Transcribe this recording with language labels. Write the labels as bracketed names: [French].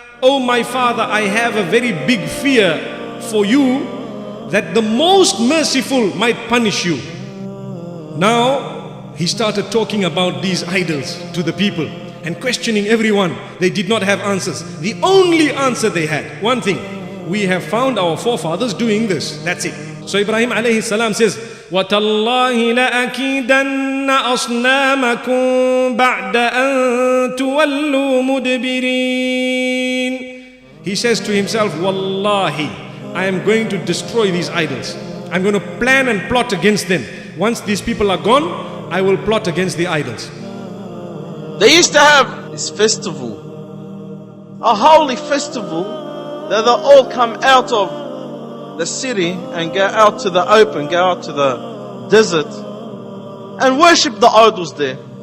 [English] Oh my father, I have a very big fear for you that the most merciful might punish you. Now he started talking about these idols to the people and questioning everyone. They did not have answers. The only answer they had, one thing: we have found our forefathers doing this. That's it. So Ibrahim alayhi salam says, [Arabic] وَتَاللَّهِ لَأَكِيدَنَّ أَصْنَامَكُمْ بَعْدَ أَن تُوَلُّوا مُدْبِرِينَ. [English] He says to himself, Wallahi, I am going to destroy these idols. I'm going to plan and plot against them. Once these people are gone, I will plot against the idols. They used to have this festival, a holy festival, that they all come out of the city and go out to the open, go out to the desert and worship the idols there.